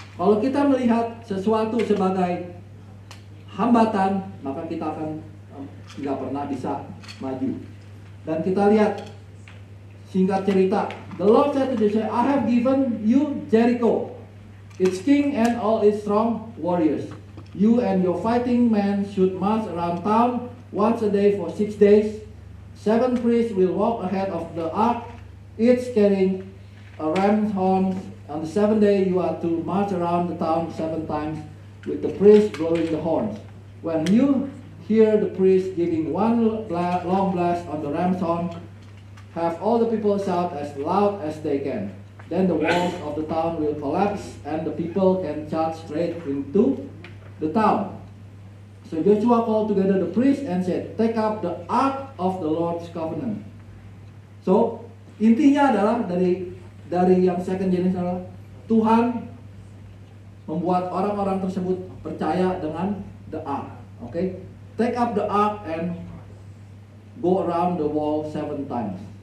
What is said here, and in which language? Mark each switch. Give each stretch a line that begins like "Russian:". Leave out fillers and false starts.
Indonesian: Kalau kita melihat sesuatu sebagai hambatan, maka kita akan nggak pernah bisa maju. Dan kita lihat singkat cerita,
English: the Lord said to Joshua, I have given you Jericho, its king and all its strong warriors. You and your fighting men should march around town once a day for 6 days. 7 priests will walk ahead of the ark, each carrying a ram's horn. On the 7th day you are to march around the town 7 times with the priests blowing the horns. When you hear the priest giving one long blast on the ram's horn, have all the people shout as loud as they can. Then the walls of the town will collapse and the people can charge straight into the town. So Joshua called together the priests and said, take up the ark of the Lord's covenant.
Indonesian: So intinya adalah dari yang second generation adalah Tuhan membuat orang-orang tersebut percaya dengan the ark.
English: Okay? Take up the ark and go around the wall 7 times.